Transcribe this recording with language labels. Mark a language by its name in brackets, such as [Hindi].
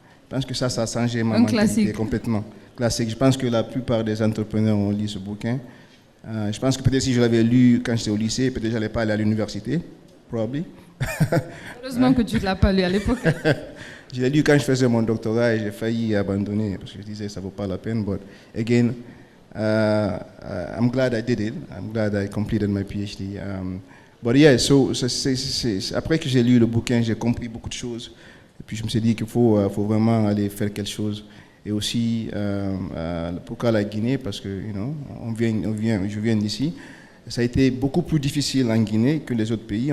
[French] Je pense que ça a changé ma mentalité complètement. Classique. Je pense que la plupart des entrepreneurs ont lu ce bouquin. Je pense que peut-être si je l'avais lu quand j'étais au lycée, peut-être je n'allais pas aller à l'université, [English] probably. [French] Heureusement que tu ne l'as pas lu à l'époque. Je l'ai lu quand je faisais mon doctorat et j'ai failli abandonner parce que je disais ça ne vaut pas la peine. [English] But again, I'm glad I did it. I'm glad I completed my PhD. But yeah, [French] après que j'ai lu le bouquin, j'ai compris beaucoup de choses. Et puis je me suis dit qu'il faut vraiment aller faire quelque chose. Et aussi, pourquoi la Guinée? Parce que, je viens d'ici. Ça a été beaucoup plus difficile en Guinée que les autres pays.